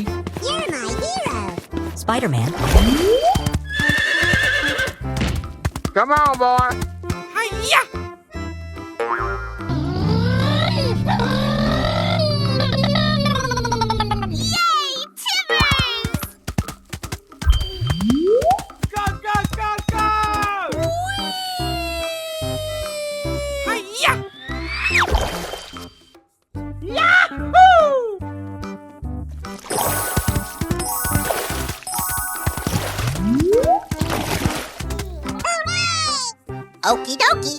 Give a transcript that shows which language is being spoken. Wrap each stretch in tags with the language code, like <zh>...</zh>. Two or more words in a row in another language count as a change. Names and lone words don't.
<en>You're my hero! Spider-Man. Come on, boy! Hiya! Yay, Timbers! Go, go, go, go! Hiya! Yahoo! Okie dokie!</en>